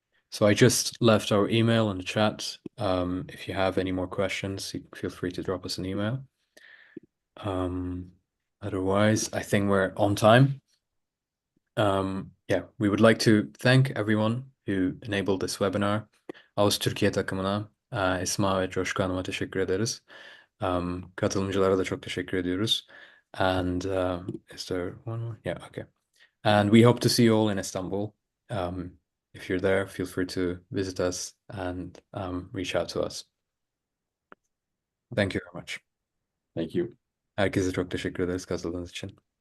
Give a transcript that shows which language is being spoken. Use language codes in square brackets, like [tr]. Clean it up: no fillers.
[en] So I just left our email in the chat. If you have any more questions, feel free to drop us an email. Otherwise, I think we're on time. Yeah, we would like to thank everyone who enabled this webinar. [tr] ITS Türkiye takımına, Esma ve Coşku Hanım'a teşekkür ederiz. Katılımcılara da çok teşekkür ediyoruz. [en] And is there one more? Yeah, okay. And we hope to see you all in Istanbul. If you're there, feel free to visit us and reach out to us. Thank you very much. Thank you. [tr] Herkese çok teşekkür ederiz katıldığınız için.